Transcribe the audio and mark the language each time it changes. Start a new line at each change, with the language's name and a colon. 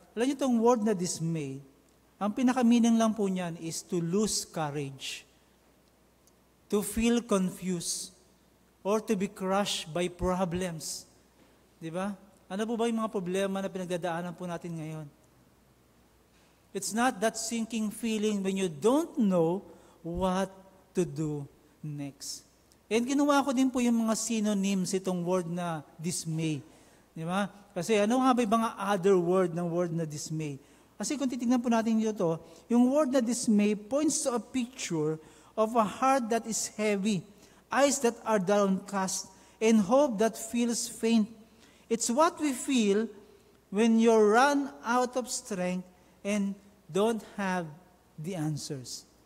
Filipino: Alam niyo itong word na dismay, ang pinaka-meaning lang po niyan
English: is to lose courage, to feel confused, or to be crushed by problems.
Filipino: Di ba? Ano po ba yung mga problema na pinagdadaanan po natin ngayon?
English: It's not that sinking feeling when you don't know what to do next.
Filipino: And ginawa ko din po yung mga synonyms itong word na dismay. Di ba? Kasi ano nga ba yung mga other word ng word na dismay? Kasi kung titignan po natin dito, yung word na
English: dismay points to a picture of a heart that is heavy, eyes that are downcast, and hope that feels faint. It's what we feel when you run out of strength and don't have the answers.